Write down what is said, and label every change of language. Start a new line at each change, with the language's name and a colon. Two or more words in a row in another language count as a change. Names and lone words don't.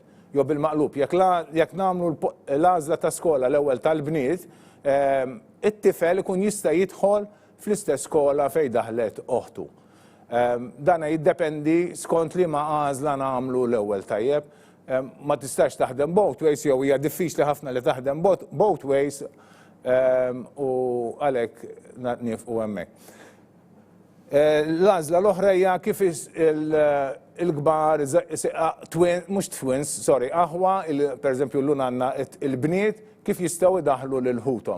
Maltese: Jew bil-maqlub, jekk nagħmlu l-għażla ta' skola l-ewwel tal-Bniet, it-tifel ikun jista' jidħol fl-istess skola fejn daħlet oħtu. Dan jiddependi skont li ma għażla nagħmlu l-ewwel tajjeb. Ma tistax taħdem
English: both ways
Maltese: jew hija diffiċli ħafna li taħdem
English: both ways
Maltese: u għalhekk nifqu hemmhekk. L-għażla l-oħra hija kif il-kbar mhux
English: twins, sorry,
Maltese: aħwa pereżempju llum għandna il-Bniet kif jistgħu jdaħħlu lil ħuthom.